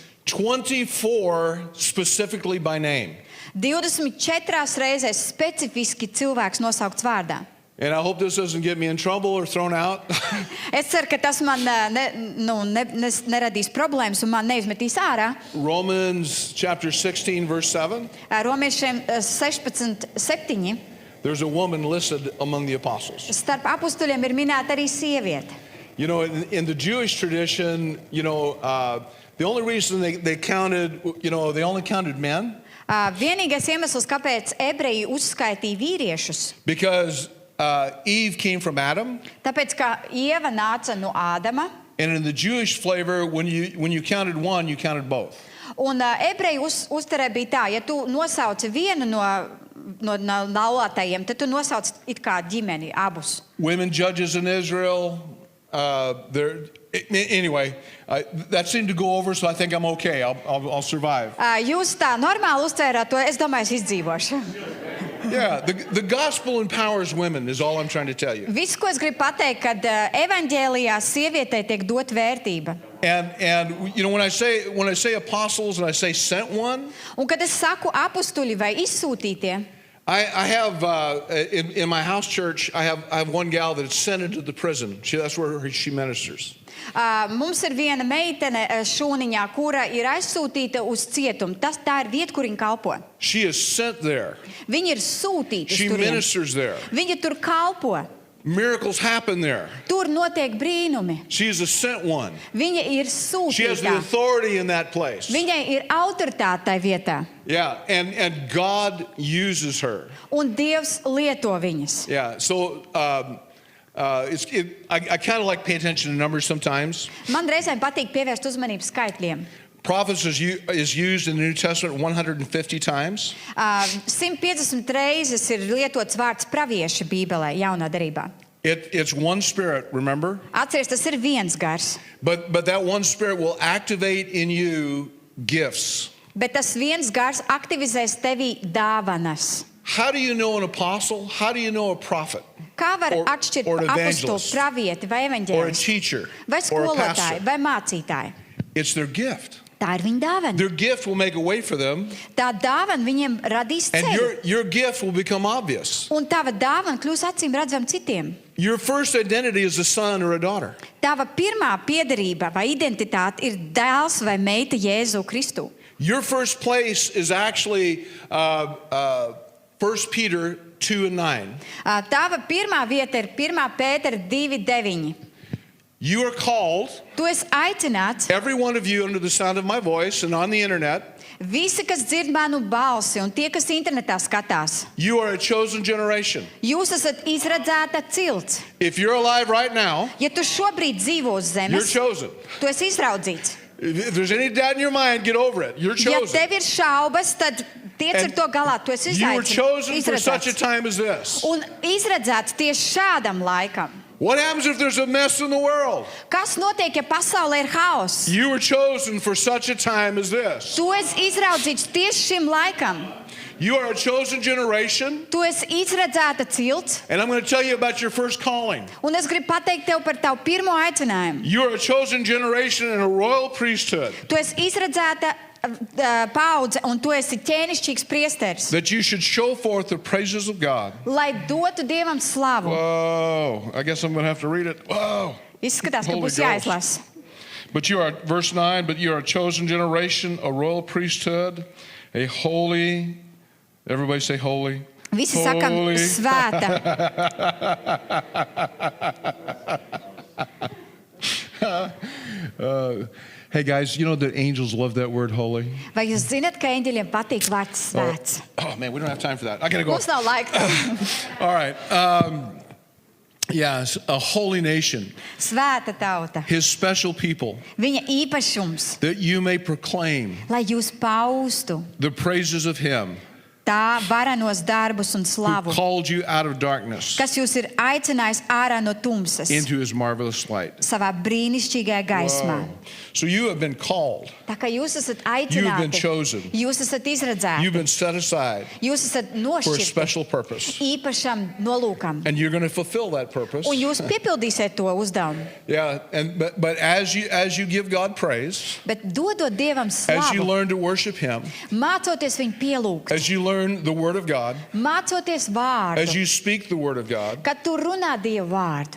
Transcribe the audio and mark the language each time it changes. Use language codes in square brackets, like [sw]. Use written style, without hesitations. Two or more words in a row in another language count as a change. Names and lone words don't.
[en] 24 specifically by name. [lv] 24 reizes specifiski cilvēks nosaukts vārdā. [en] And I hope this doesn't get me in trouble or thrown out. [lv] Es ceru, ka tas man neradīs problēmas un man neizmetīs ārā. [en] Romans chapter 16, verse 7. [lv] Romiešiem 16:7. [en] There's a woman listed among the apostles. [lv] Starp apustuļiem ir minēta arī sieviete. [en] You know, in the Jewish tradition, the only reason they counted, they only counted men [lv] Vienīgais iemesls, kāpēc ebreji uzskaitīja vīriešus, [en] because Eve came from Adam. [lv] tāpēc, ka Ieva nāca no Ādama, [en] And in the Jewish flavor, when you counted one, you counted both. [lv] un ebreju uzturē bija tā, ja tu nosauci vienu no laulātajiem, tad tu nosauc it kā ģimeni abus. [en] Women judges in Israel, anyway, that seemed to go over, so I think I'm okay. I'll survive. [lv] Jūs tā normāli uztvērāt to, es domāju, es izdzīvošu. [en] Yeah, the gospel empowers women is all I'm trying to tell you. [lv] Viss, ko es gribu pateikt, kad evaņģēlijā sievietei tiek dot vērtība. [en] And when I say apostles and I say sent one, [lv] Un kad es saku apustuļi vai izsūtītie, [en] I have in my house church I have one gal that's sent into the prison. That's where she ministers. [lv] Mums ir viena meitene šūniņā, kura ir aizsūtīta uz cietumu. Tā ir vieta, kur viņa kalpo. [en] She is sent there. [lv] Viņa ir sūtīta uz [en] She [lv] turieni. [en] ministers there. [lv] Viņa tur kalpo. [en] Miracles happen there. [lv] Tur notiek brīnumi. [en] She is a sent one. [lv] Viņa ir [en] She has the [lv] sūtīta. [en] authority in that place. [lv] Viņai ir autoritāte tajā vietā. [en] Yeah, and God uses her. [lv] Un Dievs lieto viņas. [en] Yeah, so I kind of like pay attention to numbers sometimes. [lv] Man reizēm patīk pievērst uzmanību skaitļiem. [en] Prophets is used in the New Testament 150 times. [lv] 150 reizes ir lietots vārds pravieši Bībelē, jaunā derībā. [en] It's one spirit, remember? [lv] Atceries, tas ir viens gars. [en] But that one spirit will activate in you gifts. [lv] Bet tas viens gars aktivizēs tevī dāvanas. [en] How do you know an apostle? How do you know a prophet? [lv] Kā var [en] Or [lv] atšķirt [en] an [lv] apostolu, [en] evangelist. [lv] pravieti vai [en] Or a [lv] evaņģēlistu? [en] teacher? [lv] Vai [en] Or a [lv] skolotāju, [en] pastor? [lv] vai mācītāju? [en] It's their gift. [lv] Tā ir viņa dāvana. [en] Their gift will make a way for them, [lv] Tā dāvana viņiem radīs [en] and [lv] ceļu. [en] your gift will become obvious. [lv] Un tava dāvana kļūs acīm redzama citiem. [en] Your first identity is a son or a daughter. [lv] Tava pirmā piederība vai identitāte ir dēls vai meita Jēzu Kristu. [en] Your first place is actually 1 Peter 2:9. [lv] Tava pirmā vieta ir 1. Pētera 2:9. [en] You are called, [lv] Tu esi aicināts, [en] every one of you under the sound of my voice and on the internet, [lv] visi, kas dzird manu balsi un tie, kas internetā skatās. [en] you are a chosen generation. [lv] Jūs esat izredzēta cilts. [en] If you're alive right now, [lv] Ja tu šobrīd dzīvo uz [en] you're [lv] zemes, [en] chosen. [lv] tu esi izraudzīts. [en] If there's any doubt in your mind, get over it. You're [lv] Ja [en] chosen. [lv] tev ir šaubas, tad tiec ar [en] And [lv] to galā. Tu esi [en] You were chosen for such a [lv] izredzēts. [en] time as this. [lv] Un izredzēts tieši šādam laikam. [en] What happens if there's a mess in the world? [lv] Kas notiek, ja pasaulē ir haoss? [en] You were chosen for such a time as this. [lv] Tu esi izraudzīts tieši šim laikam. [en] You are a chosen generation, [lv] Tu esi izredzēta cilts, [en] and I'm going to tell you about your first calling. [lv] un es gribu pateikt tev par tavu pirmo aicinājumu. [en] You are a chosen generation and a royal priesthood, [lv] Tu esi izredzēta paudze, un tu esi ķēnišķīgs priesteris, [en] that you should show forth the praises of God. [lv] lai dotu Dievam slavu. [en] Whoa, I guess I'm going to have to read it. Whoa. [lv] Izskatās, ka [en] Holy [lv] būs jāizlasa. [en] But you are, verse 9, but you are a chosen generation, a royal priesthood, a holy, everybody say holy. [lv] Visi sakam [en] Holy. [lv] svēta. [en] Hey guys, you know that angels love that word holy? [lv] Vai jūs zināt, ka eņģeļiem patīk vārds svēts? [en] Oh man, we don't have time for that. I gotta go. [lv] Mums nav laika. [en] All right. Yes, a holy nation, [lv] Svēta tauta. [en] his special people, [lv] Viņa īpašums, [en] that you may proclaim [lv] lai jūs paustu [en] the praises of him [lv] tā varenos darbus un [en] who [lv] slavu, [en] called you out of darkness [lv] kas jūs ir aicinājis ārā no tumsas, [en] into his marvelous light. [lv] savā brīnišķīgajā gaismā. [en] Whoa. So you have been called, [lv] Tā kā jūs esat [en] you have been [lv] aicināti, [en] chosen, [lv] jūs esat [en] you've [lv] izredzēti, [en] been set aside [lv] jūs esat [en] for a [lv] nošķirti [en] special purpose, [lv] īpašam nolūkam, [en] and you're going to fulfill that purpose. [lv] un jūs piepildīsiet to uzdevumu. [en] Yeah, but as you give God praise, [lv] Bet dodot Dievam [en] as you [lv] slavu, [en] learn to worship him, [lv] mācoties viņu pielūgt, [en] as you learn the word of God, [lv] mācoties [en] as [lv] vārdu, [en] you speak the word of God, [lv] kad tu runā Dievu vārdu.